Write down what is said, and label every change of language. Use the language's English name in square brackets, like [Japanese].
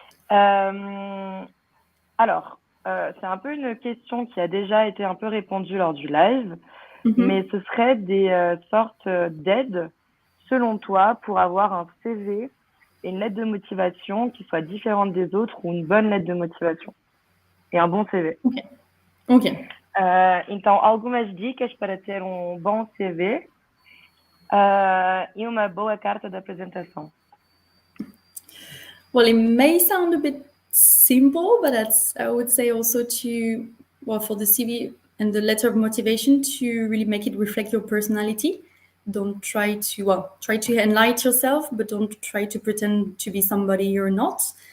[French] Alors, c'est un peu une question qui a déjà été un peu répondue lors du live, mais ce serait des sortes d'aides, selon toi, pour avoir un CV et une lettre de motivation qui soit différente des autres, ou une bonne lettre de motivation et un bon CV. Ok. [Portuguese] Então, algumas dicas para ter bom CV e uma boa carta de apresentação. [English] Well, it may sound a bit simple, but I would say also for the CV and the letter of motivation, to really make it reflect your personality. Don't try to enlighten yourself, but don't try to pretend to be somebody you're not.